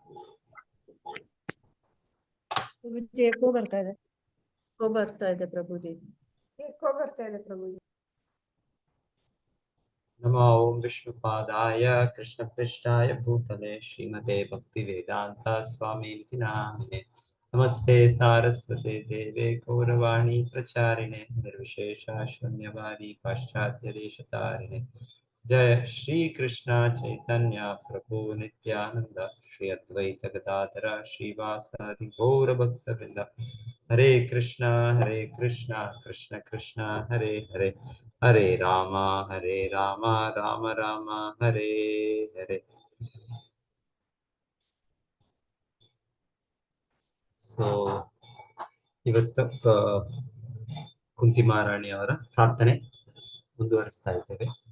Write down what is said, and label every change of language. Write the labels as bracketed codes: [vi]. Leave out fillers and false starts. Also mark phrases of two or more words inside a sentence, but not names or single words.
[hi] प्रभु जी एको [kn] ಬರ್ತಾ ಇದೆ [hi] प्रभु जी। [kn] एको ಬರ್ತಾ ಇದೆ [hi] प्रभु जी। [sa] नमो ओम विष्णुपादाय कृष्णपृष्ठाय भूतले श्रीमते भक्तिवेदांत स्वामीनिति नामिने नमस्ते सारस्वते देवे गौरवाणी प्रचारिणे निर्विशेष शून्यवादी पाश्चात्य देशतारिणे जय श्री कृष्ण चैतन्य प्रभु नित्यानंद श्री अद्वैत गदाधर श्रीवासादि गौर भक्तवृंद हरे कृष्ण कृष्ण कृष्ण हरे हरे हरे राम राम राम हरे हरे। [kn] ಸೊ ಇವತ್ತು ಕುಂತಿ ಮಹಾರಾಣಿ ಅವರ ಪ್ರಾರ್ಥನೆ ಮುಂದುವರಿಸ್ತಾ ಇದ್ದೇವೆ.